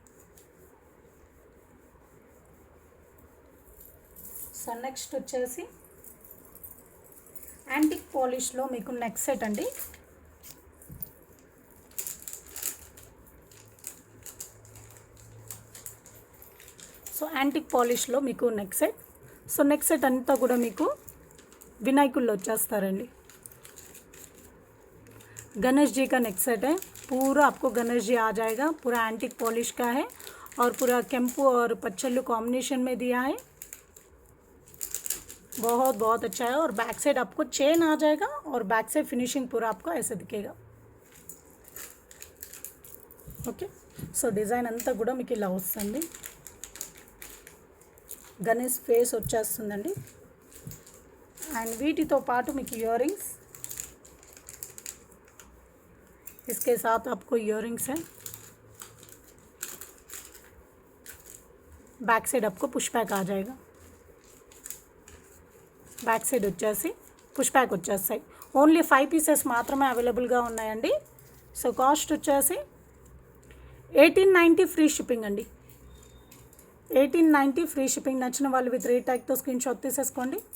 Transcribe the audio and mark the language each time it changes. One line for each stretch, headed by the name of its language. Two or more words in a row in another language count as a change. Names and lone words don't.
Telugu: సో నెక్స్ట్ వచ్చేసి యాంటిక్ పాలిష్లో మీకు
English: neck set
Telugu: అండి. సో యాంటిక్ పాలిష్లో మీకు
English: neck set.
Telugu: సో
English: neck set
Telugu: అంతా కూడా మీకు వినాయకుల్లో వచ్చేస్తారండి.
Hindi: गणेश जी का
English: neck set
Hindi: है, पूरा आपको गणेश जी आ जाएगा. पूरा
English: antique polish
Hindi: का है और पूरा केम्पू और पच्चल्लू कॉम्बिनेशन में दिया है. बहुत बहुत अच्छा है. और
English: back side
Hindi: आपको चेन आ जाएगा और
English: back side finishing
Hindi: पूरा आपको ऐसे दिखेगा.
Telugu: ఓకే. సో డిజైన్ అంతా కూడా మీకు ఇలా వస్తుంది. గణేష్ ఫేస్ వచ్చేస్తుందండి. అండ్ వీటితో పాటు మీకు
English: ear rings.
Hindi: इसके साथ आपको इयररिंग्स है.
English: back side
Hindi: आपको
English: push back
Hindi: आ जाएगा.
English: back side
Telugu: వచ్చేసి
English: push back
Telugu: వచ్చేస్తాయి. ఓన్లీ 5 పీసెస్ మాత్రమే అవైలబుల్గా ఉన్నాయండి. సో కాస్ట్ వచ్చేసి 1890
English: free shipping
Telugu: అండి.
English: 1890 free shipping.
Telugu: నచ్చిన వాళ్ళు
English: with rate
Telugu: ట్యాగ్తో
English: screen shot
Telugu: తీసేసుకోండి.